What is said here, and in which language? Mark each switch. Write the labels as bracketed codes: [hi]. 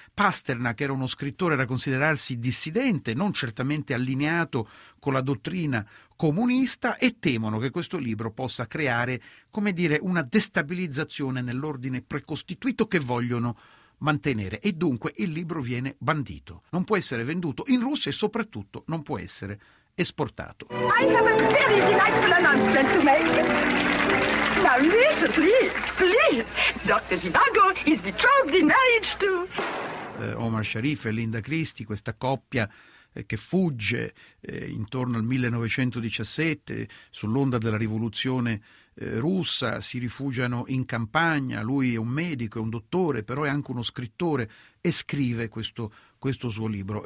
[it] Pasternak era uno scrittore da considerarsi dissidente, non certamente allineato con la dottrina comunista, e temono che questo libro possa creare, come dire, una destabilizzazione nell'ordine precostituito che vogliono mantenere, e dunque il libro viene bandito. Non può essere venduto in Russia e soprattutto non può essere esportato. [en] I have a very delightful announcement to make. Now listen, please, please. Dr. Zhivago is betrothed in marriage to... [it] Omar Sharif e Linda Christie, questa coppia che fugge intorno al 1917 sull'onda della rivoluzione russa, si rifugiano in campagna. Lui è un medico, è un dottore, però è anche uno scrittore, e scrive questo suo libro.